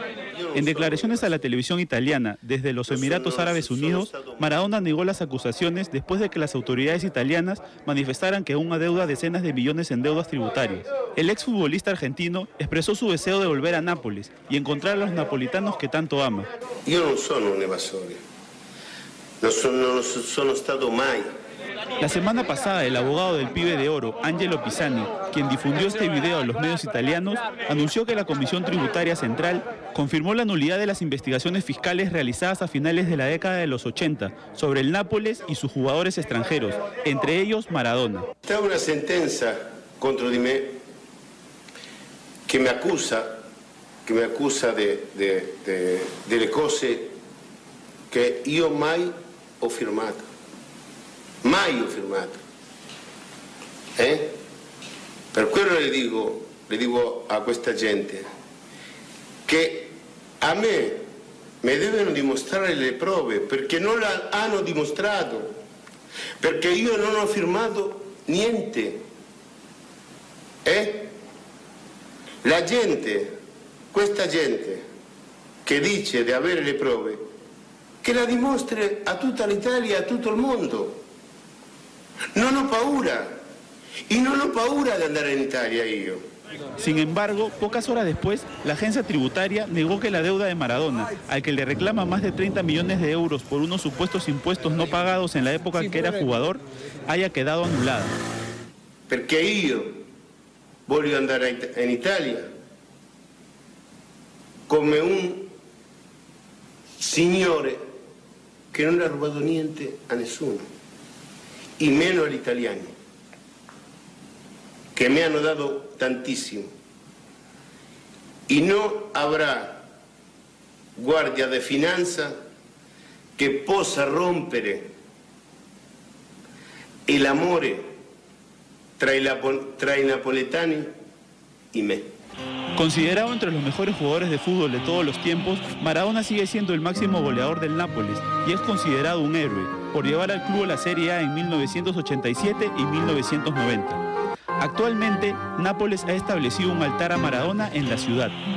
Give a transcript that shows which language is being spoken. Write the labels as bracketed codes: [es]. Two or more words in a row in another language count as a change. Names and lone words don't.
[es] En declaraciones a la televisión italiana desde los Emiratos Árabes Unidos, Maradona negó las acusaciones después de que las autoridades italianas manifestaran que aún adeuda decenas de millones en deudas tributarias. El exfutbolista argentino expresó su deseo de volver a Nápoles y encontrar a los napolitanos que tanto ama. Yo no soy un evasor, [it] no sono stato mai. [es] La semana pasada, el abogado del pibe de oro, Angelo Pisani, quien difundió este video a los medios italianos, anunció que la Comisión Tributaria Central confirmó la nulidad de las investigaciones fiscales realizadas a finales de la década de los 80 sobre el Nápoles y sus jugadores extranjeros, entre ellos Maradona. Está una sentencia contra [it] di me [es] que me acusa de [it] le cose che io mai ho firmato. Mai ho firmato. Per quello le dico a questa gente che a me devono dimostrare le prove, perché non la hanno dimostrato, perché io non ho firmato niente. La gente, questa gente che dice di avere le prove, che la dimostri a tutta l'Italia e a tutto il mondo. Non ho paura, y no ho paura [es] de andar en Italia yo. Sin embargo, pocas horas después, la agencia tributaria negó que la deuda de Maradona, al que le reclama más de 30 millones de euros por unos supuestos impuestos no pagados en la época en que era jugador, haya quedado anulada. [it] Perché io voglio andare in Italia come un signore che non ha rubato niente a nessuno. [es] Y menos [it] agli italiani, [es] que me han dado tantísimo. Y no habrá guardia de finanza [it] che possa rompere l'amore tra i napoletani [es] y me. Considerado entre los mejores jugadores de fútbol de todos los tiempos, Maradona sigue siendo el máximo goleador del Nápoles y es considerado un héroe por llevar al club a la Serie A en 1987 y 1990. Actualmente, Nápoles ha establecido un altar a Maradona en la ciudad.